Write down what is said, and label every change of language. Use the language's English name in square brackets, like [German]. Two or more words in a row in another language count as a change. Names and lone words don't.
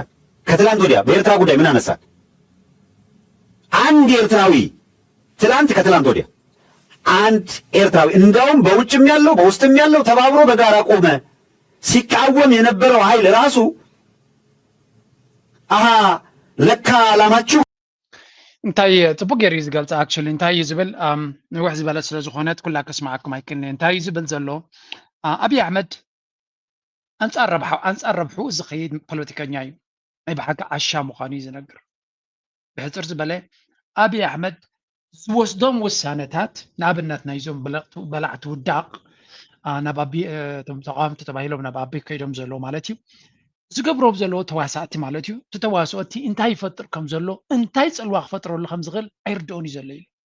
[Amharic] ከትላንት ወዲያ በኤርትራ ጉዳይ ምን አነሳል? አንድ ኤርትራዊ ከትላንት ወዲያ አንድ ኤርትራዊ እንዳውም በውጭም ያለው በውስጥም ያለው ተባብሮ በጋራ ቆመ። ሲቃወም የነበረው ኃይል ራሱ ለካ ዓላማችሁ [Tigrinya] እንታይ ጽቡቅ ገይሩ ዝገልጽ አክቹሊ እንታይ ዝብል ንውሕ ዝበለ ስለ ዝኾነት ኩላ ከስማዓኩም ኣይክእልን እንታይ ዝብል ዘሎ አብይ አሕመድ አንጻር ረብሑ ዝኸይድ ፖለቲከኛ እዩ ናይ ባሓቂ ዓሻ ምዃኑ እዩ ዝነግር ብሕፅር ዝበለ አብይ አሕመድ ዝወስዶም ውሳነታት ንኣብነት ናይዞም በላዕቲ ውዳቕ ናብ ተቃዋምቲ ተባሂሎም ናብ ኣቢ ከይዶም ዘሎ ማለት እዩ ዝገብሮም ዘለዎ ተዋሳእቲ ማለት እዩ እቲ ተዋስኦቲ እንታይ ይፈጥር ከም ዘሎ እንታይ ፅልዋ ክፈጥረሉ ከም ዝኽእል ኣይርድኦን እዩ ዘሎ ኢሉ